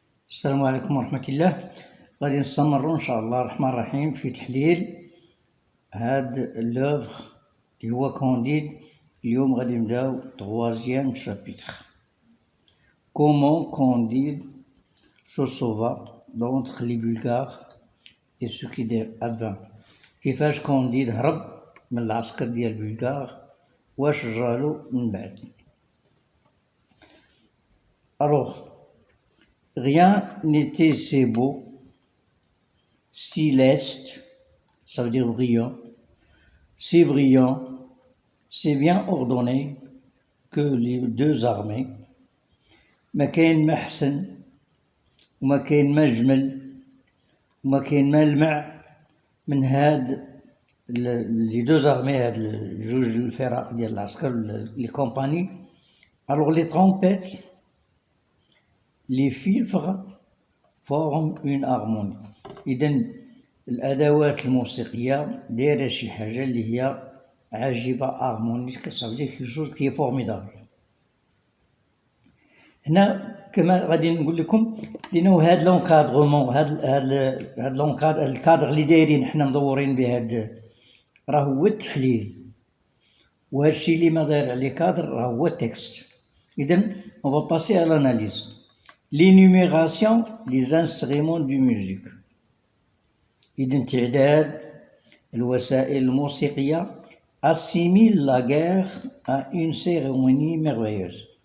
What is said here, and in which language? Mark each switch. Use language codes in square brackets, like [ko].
[ar] السلام عليكم ورحمة الله. غادي نستمروا إن شاء الله الرحمن الرحيم في تحليل هاد لوفغ اللي هو كونديد. اليوم غادي نبداو [fr] troisième chapitre. Comment Candide se sauva d'entre les Bulgares et ce qui advint. [ar] كيفاش كونديد هرب من العسكر ديال البلغار واش جرالو من بعد. [fr] Alors, rien n'était si beau, si leste, ça veut dire brillant, si brillant, si bien ordonné que les deux armées. [ar] ما كاين ما أحسن وما كاين ما أجمل وما كاين ما ألمع من هاد [fr] les deux armées, [ar] هاد جوج الفرق ديال العسكر [fr] les compagnies. Alors les trompettes, les filtres forment une harmonie. [ar] إذن الأدوات الموسيقية دايرة شي حاجة اللي هي عاجبة harmonique, [fr] ça veut dire quelque chose qui est formidable. [ar] هنا كما غادي نقول لكم لأنه هاد لونكادغمون هاد الكادر اللي دايرين حنا مدورين به هاد راه هو التحليل، وهاد الشيء اللي ما داير عليه كادر راه هو التكست. إذن [fr] on va passer à l'analyse. L'énumération des instruments de musique. [ar] إذن تعداد الوسائل الموسيقية [fr] assimile la guerre à une cérémonie merveilleuse.